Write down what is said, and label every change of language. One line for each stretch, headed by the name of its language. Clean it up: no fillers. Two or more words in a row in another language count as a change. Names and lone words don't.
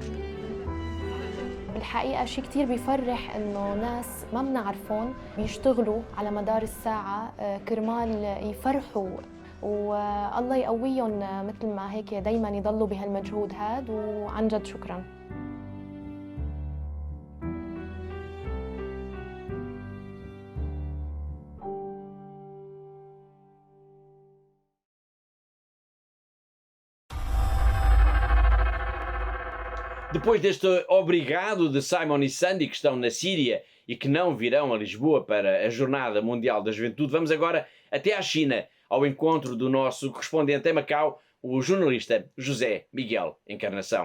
Arabic: الحقيقة شيء كتير بيفرح إنه ناس ما بنعرفهم بيشتغلوا على مدار الساعة كرمال يفرحوا، والله يقويهم مثل ما هيك دايماً يضلوا بهالمجهود هاد، وعن جد شكراً.
Portuguese: Depois deste obrigado de Simon e Sandy, que estão na Síria e que não virão a Lisboa para a Jornada Mundial da Juventude, vamos agora até à China, ao encontro do nosso correspondente em Macau, o jornalista José Miguel Encarnação.